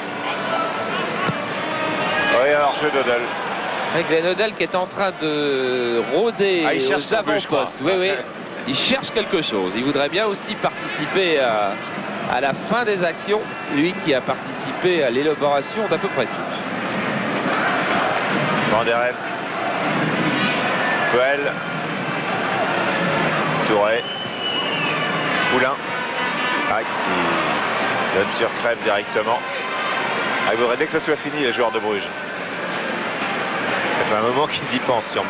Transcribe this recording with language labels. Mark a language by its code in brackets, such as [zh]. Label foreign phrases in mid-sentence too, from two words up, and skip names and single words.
[fr] Oui, alors jeu d'Hoddle. Avec Glenn Hoddle qui est en train de rôder aux avant-postes. Oui. Il cherche quelque chose. Il voudrait bien aussi participer à la fin des actions. Lui qui a participé à l'élaboration d'à peu près tout. Van der Elst. Puel. Touré. Poulain. Qui donne sur Crève directement. Il faudrait dès que ça soit fini, les joueurs de Bruges. Ça fait un moment qu'ils y pensent sûrement.